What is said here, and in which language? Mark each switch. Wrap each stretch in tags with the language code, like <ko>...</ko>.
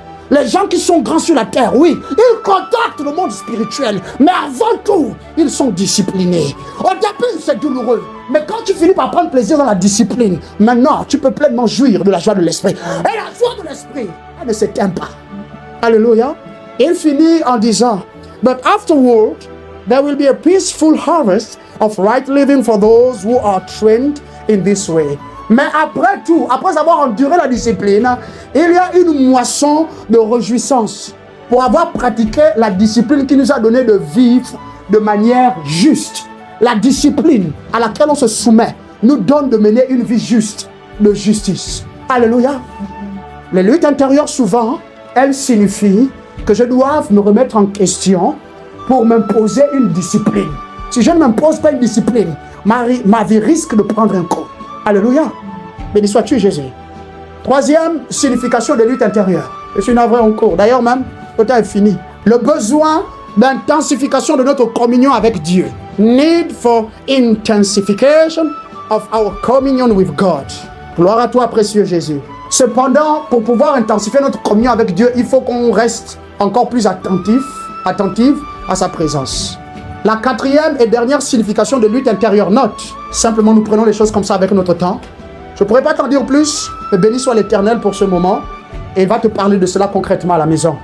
<fr>Les gens qui sont grands sur la terre, oui, ils contactent le monde spirituel, mais avant tout, ils sont disciplinés. Au début, c'est douloureux, mais quand tu finis par prendre plaisir dans la discipline, maintenant, tu peux pleinement jouir de la joie de l'esprit. Et la joie de l'esprit, elle ne s'éteint pas. Alléluia. Il finit en disant,</fr> <en>but afterward, there will be a peaceful harvest of right living for those who are trained in this way.</en> <fr>Mais après tout, après avoir enduré la discipline, il y a une moisson de réjouissance pour avoir pratiqué la discipline qui nous a donné de vivre de manière juste. La discipline à laquelle on se soumet nous donne de mener une vie juste, de justice. Alléluia. Les luttes intérieures, souvent, elles signifient que je dois me remettre en question pour m'imposer une discipline. Si je ne m'impose pas une discipline, ma vie risque de prendre un coup. Alléluia. Béni sois-tu, Jésus. Troisième signification de lutte intérieure. Je suis navré en cours. D'ailleurs, même, le temps est fini. Le besoin d'intensification de notre communion avec Dieu.</fr> <en>Need for intensification of our communion with God.</en> <fr>Gloire à toi, précieux Jésus. Cependant, pour pouvoir intensifier notre communion avec Dieu, il faut qu'on reste encore plus attentif à sa présence. La quatrième et dernière signification de lutte intérieure, note. Simplement, nous prenons les choses comme ça avec notre temps. Je ne pourrais pas t'en dire plus, mais béni soit l'Éternel pour ce moment. Et il va te parler de cela concrètement à la maison.</fr>